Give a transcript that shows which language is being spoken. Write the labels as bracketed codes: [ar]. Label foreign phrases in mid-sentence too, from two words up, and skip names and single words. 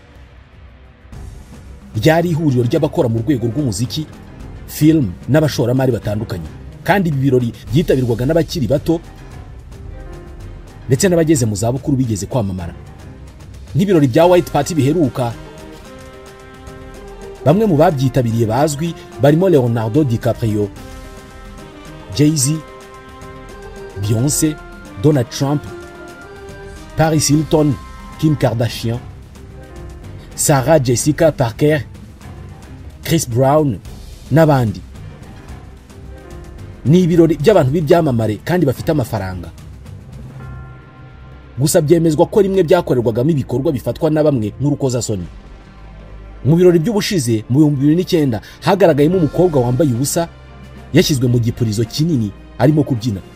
[rw] Byari ihuriro ry'abakora mu rwego rw'umuziki, film n'abashoramari batandukanye, kandi ibi birori byitabirwaga n'abakiri bato ndetse n'abageze mu zabukuru bigeze kwamamara. N'ibirori bya White Party biheruka, bamwe mu babyitabiriye bazwi barimo Leonardo DiCaprio, Jay-Z, Beyoncé, Donald Trump, Paris Hilton, Kim Kardashian, Sarah Jessica Parker, Chris Brown n'abandi. Ni ibirori by'abantu b'ibyamamare kandi bafite amafaranga, gusa byemezwa ko rimwe byakorerwagamo ibikorwa bifatwa na bamwe nk'urukozasoni. Mu birori by'ubushize mu 2009 hagaragayemo umukobwa wambaye ubusa yashyizwe mu gipurizo kinini arimo kubyina.